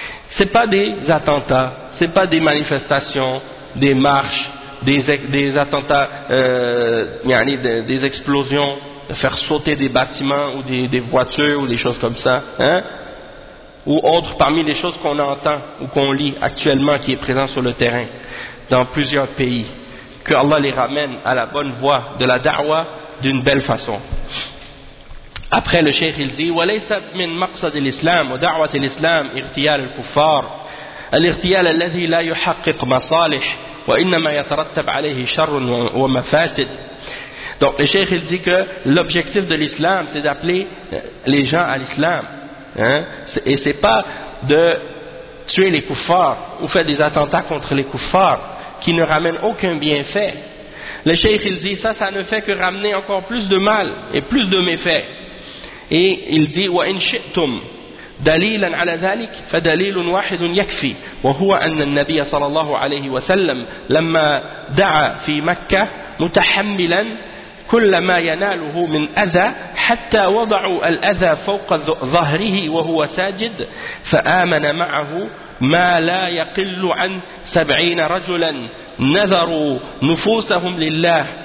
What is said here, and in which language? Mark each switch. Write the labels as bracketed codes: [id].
[fr] C'est pas des attentats, c'est pas des manifestations, des marches, des attentats, des explosions, faire sauter des bâtiments ou des voitures ou des choses comme ça, hein, ou autre parmi les choses qu'on entend ou qu'on lit actuellement qui est présent sur le terrain dans plusieurs pays, que Allah les ramène à la bonne voie de la da'wa d'une belle façon. Après le cheikh il dit [ar] وَلَيْسَ مِنْ مَقْصَدِ الْإِسْلَامِ وَدَعْوَةِ الْإِسْلَامِ اِغْتِيَالِ الْكُفَّارِ الْإِغْتِيَالَ الَّذِي لَا يُحَقِّقْ مَصَالِحِ وَإِنَّمَا يَتَرَتَّبْ عَلَيْهِ شَرٌ وَمَفَاسِدٍ. [fr] Donc le cheikh il dit que l'objectif de l'islam c'est d'appeler les gens à l'islam, hein? Et c'est pas de tuer les kuffars ou faire des attentats contre les kuffars qui ne ramènent aucun bienfait. Le cheikh il dit ça ne fait que ramener encore plus de mal et plus de méfaits. Et il dit [ar] wa in shi'tum دليلا على ذلك فدليل واحد يكفي وهو أن النبي صلى الله عليه وسلم لما دعا في مكة متحملا كل ما يناله من أذى حتى وضعوا الأذى فوق ظهره وهو ساجد فآمن معه ما لا يقل عن 70 رجلا نذروا نفوسهم لله